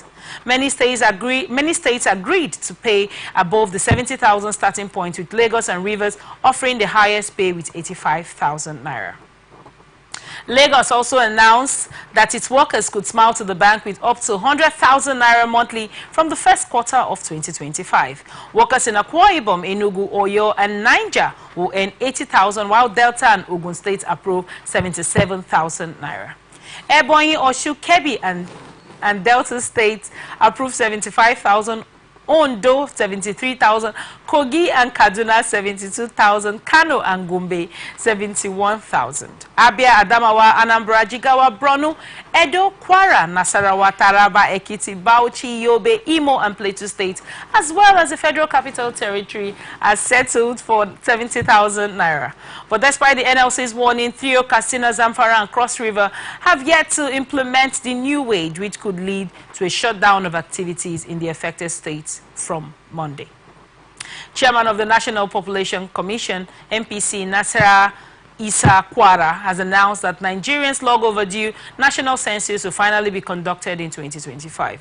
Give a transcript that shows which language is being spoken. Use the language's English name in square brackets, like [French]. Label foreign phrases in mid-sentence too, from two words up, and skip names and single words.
[English] Many states agreed to pay above the 70,000 starting point, with Lagos and Rivers offering the highest pay with 85,000 naira. Lagos also announced that its workers could smile to the bank with up to 100,000 naira monthly from the first quarter of 2025. Workers in Akwa Ibom, Enugu, Oyo, and Niger will earn 80,000, while Delta and Ogun States approve 77,000 naira. Ebonyi, Oshu, Kebbi, and Delta States approve 75,000. Ondo 73,000, Kogi and Kaduna 72,000, Kano and Gombe 71,000. Abia, Adamawa, Anambra, Jigawa, Borno, Edo, Kwara, Nasarawa, Taraba, Ekiti, Bauchi, Yobe, Imo, and Plateau States, as well as the Federal Capital Territory, are settled for 70,000 naira. But despite the NLC's warning, Theo, Katsina, Zamfara, and Cross River have yet to implement the new wage, which could lead to a shutdown of activities in the affected states from Monday. Chairman of the National Population Commission, MPC Nasera Isa Kwara, has announced that Nigerians' long overdue national census will finally be conducted in 2025.